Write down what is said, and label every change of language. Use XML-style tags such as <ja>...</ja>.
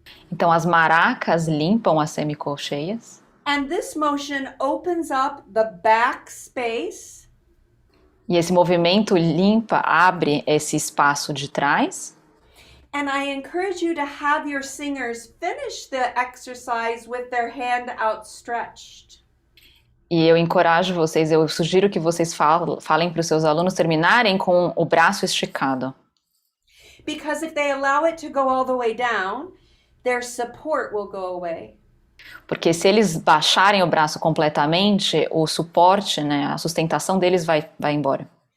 <pt>Então as maracas limpam as semicolcheias.</pt> <en>And this motion opens up the back space.</en> <pt>E esse movimento abre esse espaço de trás.</pt> <en>And I encourage you to have your singers finish the exercise with their hand outstretched.</en> <pt>E eu sugiro que vocês falem para os seus alunos terminarem com o braço esticado.</pt> <en>Because if they allow it to go all the way down, their support will go away.</en> <pt>Porque se eles baixarem o braço completamente, o suporte, né, a sustentação deles vai embora.</pt>